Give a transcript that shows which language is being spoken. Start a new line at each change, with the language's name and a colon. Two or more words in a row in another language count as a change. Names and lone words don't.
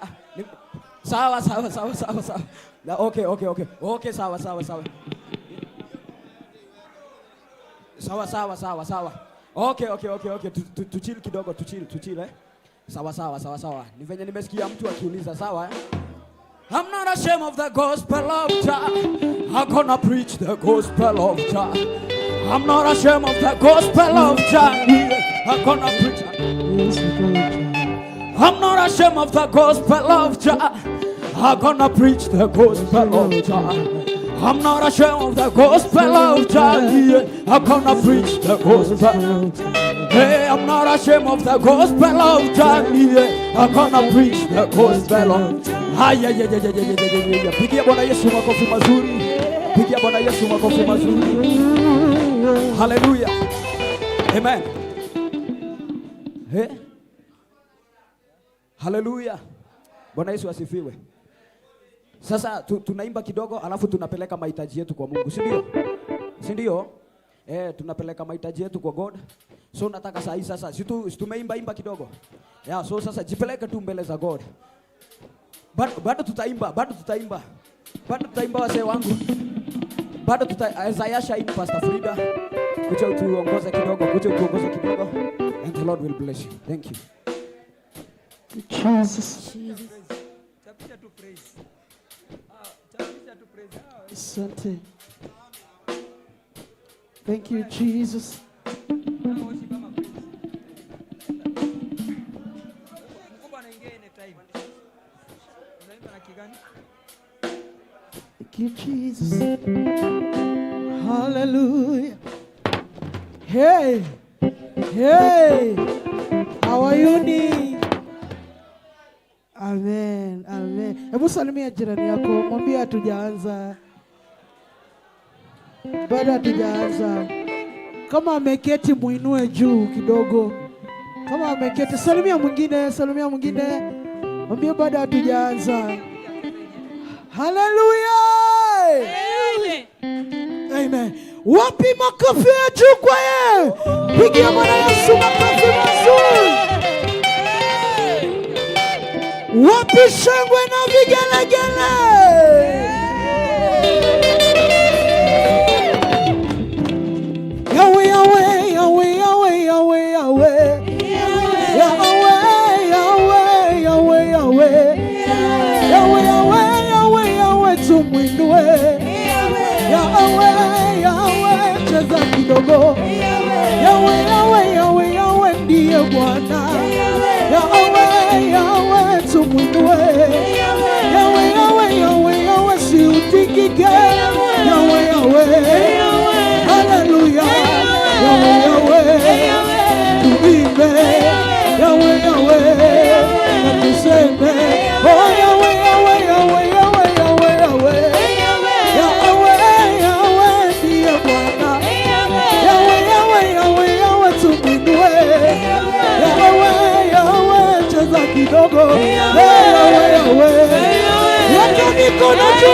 Swahili: Sawa. Okay. Okay, sawa. Sawa.
English: Okay.
Swahili: Tuchill kidogo, tuchill. Sawa. Ni venye nimesikia mtu akiuliza sawa.
English: I'm not ashamed of the gospel of Jah. I'm gonna preach the gospel of Jah. I'm not ashamed of the gospel of Jah. I'm gonna preach. I'm not ashamed of the gospel of Jah. I'm gonna preach the gospel of Jah. I'm not ashamed of the gospel of Jah. I'm gonna preach the gospel. Hey, I'm not ashamed of the gospel of Jah. I'm gonna preach the gospel of Jah.
Swahili: Pigia Bwana Yesu makofi mazuri. Pigia Bwana Yesu makofi mazuri.
English: Hallelujah. Amen. Hey. Hallelujah.
Swahili: Bwana Yesu asifiwe. Sasa tunaimba kidogo alafu tunapeleka mahitaji yetu kwa Mungu, si ndio? Tunapeleka mahitaji yetu kwa God. So nataka saa hii sasa tumeimba kidogo. So sasa jipeleke tu mbele za God. Bado tutaimba wazee wangu. Bado Isaiah in Pastor Frida. Kuja utuongoze kidogo.
English: And the Lord will bless you. Thank you. Jesus.
Swahili: Tapisha tu praise. Asante.
English: Thank you, Jesus. Thank you, Jesus. Hallelujah. Hey. How are you doing? Amen.
Swahili: Hebu salimia jirani yako, mwambie hatujaanza. Bado hatujaanza. Kama ameketi muinue juu kidogo. Kama ameketi salimia mwingine. Mwambie bado hatujaanza.
English: Hallelujah. Amen.
Swahili: Wapi makofi ya juu kwa yeye? Pigia Bwana Yesu makofi mazuri. shangwe na vigelegele. Yahweh, Yahweh, Yahweh, Yahweh, Yahweh, Yahweh. Yahweh, Yahweh, Yahweh, Yahweh. Yahweh, Yahweh, Yahweh, Yahweh, tumwinue. Yahweh, Yahweh, cheza kidogo. Yahweh, Yahweh, Yahweh, Yahweh, ndiye Bwana. Yahweh, Yahweh, tumwinue. Yahweh, Yahweh, Yahweh, Yahweh, siutikike. Yahweh, Yahweh, haleluya. Yahweh, Yahweh, tuimbe. Yahweh, Yahweh, na tuseme. Oh, Yahweh, Yahweh, Yahweh, Yahweh, Yahweh, Yahweh. Yahweh, Yahweh, ndiye Bwana. Yahweh, Yahweh, Yahweh, Yahweh, tumwinue. Yahweh, Yahweh, cheza kidogo. Yahweh, Yahweh, yake mikono juu.